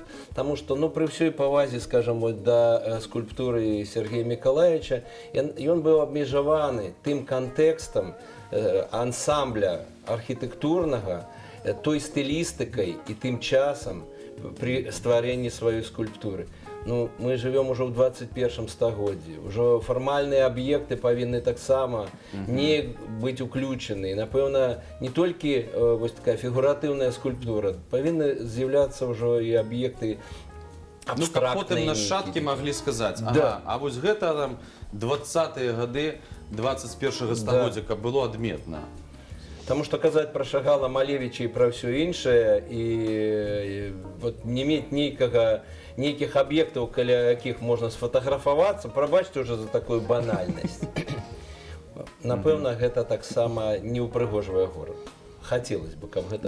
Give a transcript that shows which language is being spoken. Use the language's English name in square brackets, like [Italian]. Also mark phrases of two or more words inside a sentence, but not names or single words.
[Belarusian] Таму што, ну, пры ўсёй павазе, скажам, вот, да скульптуры Сергея Миколаевича, ён быў абмежаваны тым кантэкстам ансамбля архітэктурнага, той стылістыкай і тым часам при стварэнні сваёй скульптуры. Ну, [Russian] мы живем уже в 21 стагоддзі. [Belarusian] Уже фармальныя аб'екты павінны таксама не быць уключены. Напэўна, не толькі вось такая фігуратыўная скульптура, павінны з'яўляцца ўжо і аб'екты Ну, каб потым абстрактныя. нашчадкі маглі сказаць, ага, Да. а вось гэта там 20-е гады 21-го стагоддзя, каб было адметна. [Russian] Потому что [Belarusian] казаць пра Шагала, Малевича і пра ўсё іншае і вот не мець нейкіх аб'ектаў, каля якіх можна сфотаграфавацца, прабачце ўжо за такую банальнасць. Напэўна, гэта таксама не ўпрыгожвае горад. Хацелось бы, каб гэта